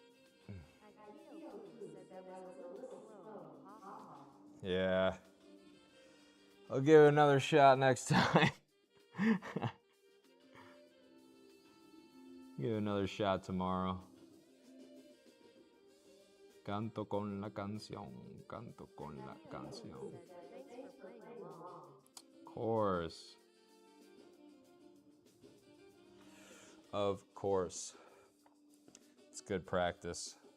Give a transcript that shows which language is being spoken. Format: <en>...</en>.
<en>Akio Poo said that was a little slow. Haha. Yeah. I'll give it another shot next time. Give it another shot tomorrow.</en> <es>Canto con la canción, canto con la canción.</es> <en>Thanks for playing along. Of course. Of course. It's good practice.</en>